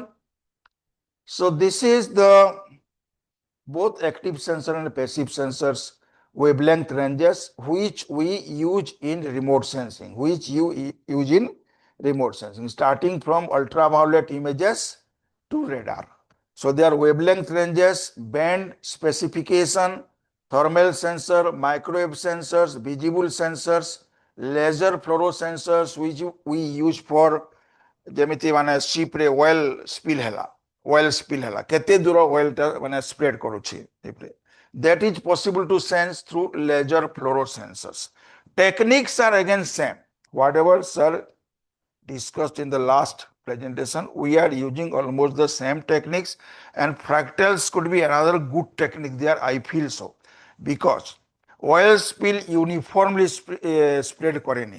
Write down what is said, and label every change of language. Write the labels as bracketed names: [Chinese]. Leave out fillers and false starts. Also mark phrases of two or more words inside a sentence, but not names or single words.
[English] So this is the both active sensor and passive sensors wavelength ranges which we use in remote sensing, starting from ultraviolet images to radar. So their wavelength ranges, band specification, thermal sensor, microwave sensors, visible sensors, laser fluorescensors which we use for [Odia] ଯେମିତି ମାନେ ଶିପ୍ରେ oil spill ହେଲା କେତେ ଦୂର oilଟା ମାନେ spread କରୁଛି ଶିପ୍ରେ, [English] that is possible to sense through laser fluorescensors. Techniques are again same. Whatever sir discussed in the last presentation, we are using almost the same techniques, and fractals could be another good technique there, I feel so, because oil spill uniformly spread করেনি.